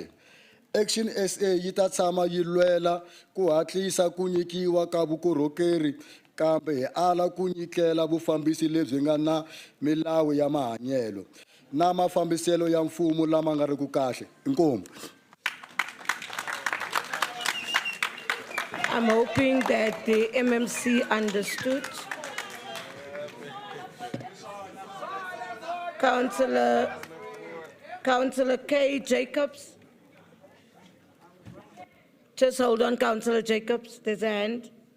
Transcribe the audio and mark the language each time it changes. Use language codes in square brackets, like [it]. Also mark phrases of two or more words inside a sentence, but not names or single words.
[ts] Action SA yi ta tshama yi lwela ku hatlisa ku nyikiwa ka vukorhokeri, kambe hi ala ku nyikela vufambisi lebyi nga na milawu ya mahanyelo na mafambiselo ya mfumo lama nga riki kahle. Inkomu. [en] I'm hoping that the MMC understood. Councillor K. Jacobs. Just hold on, Councillor Jacobs, there's a hand.